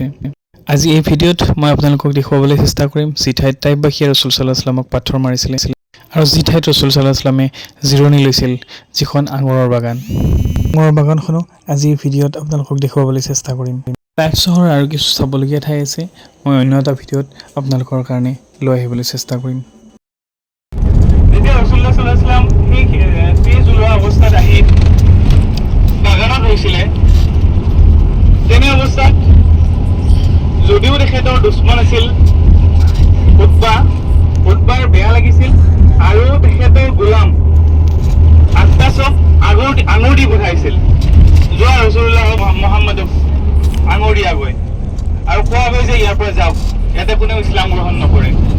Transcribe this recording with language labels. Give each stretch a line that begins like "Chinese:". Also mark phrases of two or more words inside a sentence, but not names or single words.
Assamese: আজি এই ভিডিঅ'ত মই আপোনালোকক দেখুৱাবলৈ চেষ্টা কৰিম যি ঠাইত তাইফবাসীয়ে ৰাসূল
Arabic: صلى الله عليه وسلم
Assamese: পাথৰ মাৰিছিলে আৰু যি ঠাইত ৰাসূল
Arabic: صلى الله عليه وسلم
Assamese: জিৰণি লৈছিল, যিখন আঙুৰৰ বাগান। আঙুৰৰ বাগানখনো আজি এই ভিডিঅ'ত আপোনালোকক দেখুৱাবলৈ চেষ্টা কৰিম। তাইফ চহৰৰ আৰু কিছু চাবলগীয়া ঠাই আছে, মই অন্য এটা ভিডিঅ'ত আপোনালোকৰ কাৰণে লৈ আহিবলৈ চেষ্টা কৰিম। যেতিয়া ৰাসূলুল্লাহ
Arabic: صلى الله عليه وسلم
Assamese: তেজ ওলোৱা অৱস্থাত আহি বাগানত হৈছিলে, তেনে অৱস্থাত যদিও তেখেতৰ দুশ্মন আছিল উতবাৰ বেয়া লাগিছিল আৰু তেখেতৰ গোলাম আদ্দাছক আঙুৰ দি পঠাইছিল, যোৱা ৰাসূলুল্লাহ মুহাম্মদক আঙুৰ দিয়াগৈ আৰু কোৱা গৈ যে ইয়াৰ পৰা যাওক, ইয়াতে কোনেও ইছলাম গ্ৰহণ নকৰে।